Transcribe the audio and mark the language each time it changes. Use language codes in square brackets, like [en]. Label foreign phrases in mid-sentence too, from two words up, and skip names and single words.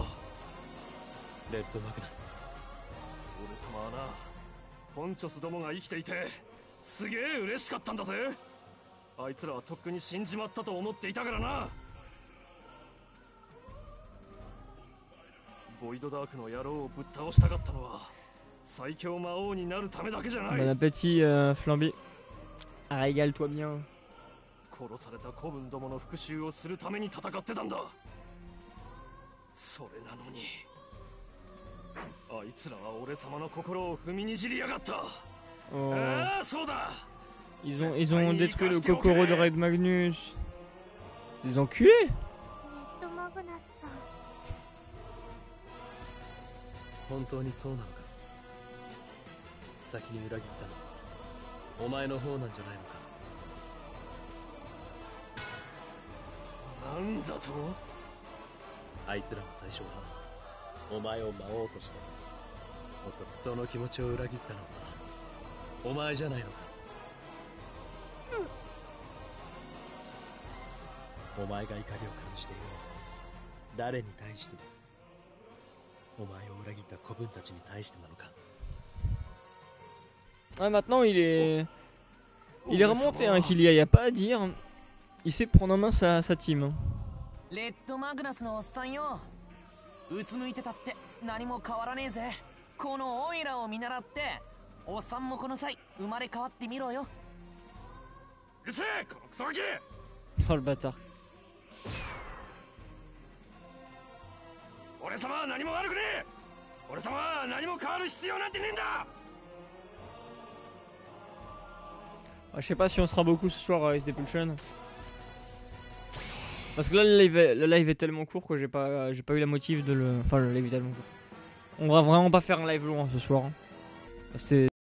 [ja] レッドマグナス、俺様はな、ポンチョスどもが生きていてすげえ嬉しかったんだぜ。あいつらはとっくに死んじまったと思っていたからな。ボイドダークの野郎をぶっ倒したかったのは最強魔王になるためだけじゃない。 [fr] Bon appétit, Flamby. Ah, régale-toi bien. [ja] 殺された子分どもの復讐をするために戦ってたんだ。それなのにあいつらは俺様の心を踏みにじりやがった。 Oh. ああ、そうだ。 [fr] Ils ont détruit le Kokoro de Red Magnus. Des enculés. [ja] レッドマグナスさん。本当にそうなのか。先に裏切ったのはお前の方なんじゃないのか。なんだと。あいつらも最初はお前を魔王として、おそらくその気持ちを裏切ったのはお前じゃないのか。お前が怒りを感じているのは誰に対してだ。お前を裏切った子分たちに対してなのか。 [fr] Ah, maintenant il est remonté, hein, Hylia, y a pas à dire. Il sait prendre en main sa team. [ja] レッドマグナスのおっさんよ。うつむいてたって何も変わらねえぜ。このオイラを見習っておっさんもこの際生まれ変わってみろよ。うるせえ、このクソガキ。 [fr] Oh le bâtard. [ja] 俺様は何も悪くねえ。俺様は何も変わる必要なんてねえんだ。 [fr] Je sais pas si on sera beaucoup ce soir à SD Pulsion. Parce que là le live est tellement court que j'ai pas eu la motive de le... Enfin le live est tellement court. On va vraiment pas faire un live long ce soir. C'était...